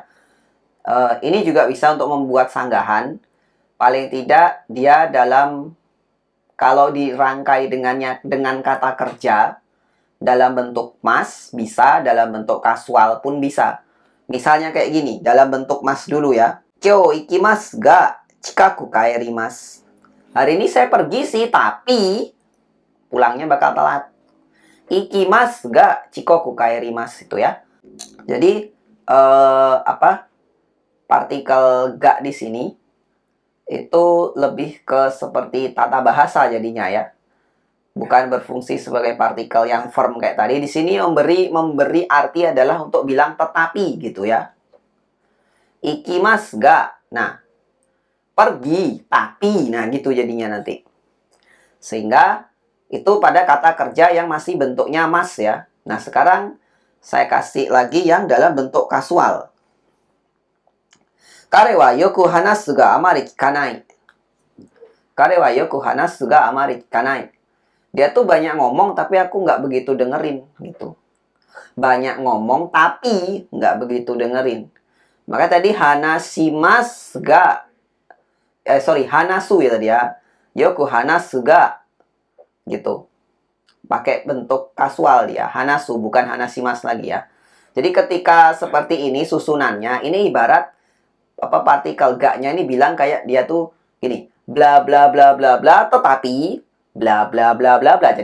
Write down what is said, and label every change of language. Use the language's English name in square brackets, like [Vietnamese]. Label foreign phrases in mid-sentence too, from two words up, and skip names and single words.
[Indonesian] Ini juga bisa untuk membuat sanggahan. Paling tidak dia dalam, kalau dirangkai dengan kata kerja dalam bentuk mas bisa, dalam bentuk kasual pun bisa. Misalnya kayak gini, dalam bentuk mas dulu ya. [Japanese] 今日行きますが近く帰ります. [Indonesian] Hari ini saya pergi sih, tapi pulangnya bakal telat. [Japanese] 行きますが遅刻帰ります [Indonesian] itu ya. Jadi partikel ga di sini itu lebih ke seperti tata bahasa jadinya ya. Bukan berfungsi sebagai partikel yang firm kayak tadi. Di sini memberi arti adalah untuk bilang tetapi gitu ya. [Japanese] 行きますが. [Indonesian] Nah, pergi, tapi. Nah, gitu jadinya nanti. Sehingga itu pada kata kerja yang masih bentuknya mas ya. Nah, sekarang saya kasih lagi yang dalam bentuk kasual. [Japanese] 彼はよく話すがあまり聞かない. 彼はよく話すがあまり聞かない. [Indonesian] Dia tuh banyak ngomong tapi aku nggak begitu dengerin gitu. Banyak ngomong tapi nggak begitu dengerin. Maka tadi [Japanese] 話しますが話す [Indonesian] ya tadi ya. [Japanese] よく話すが gitu. [Indonesian] Pakai bentuk kasual dia, hanasu bukan hanashimasu lagi ya. Jadi ketika seperti ini susunannya, ini ibarat apa partikel ga-nya ini bilang kayak dia tuh gini, bla bla bla bla bla tetapi bla bla bla bla bla.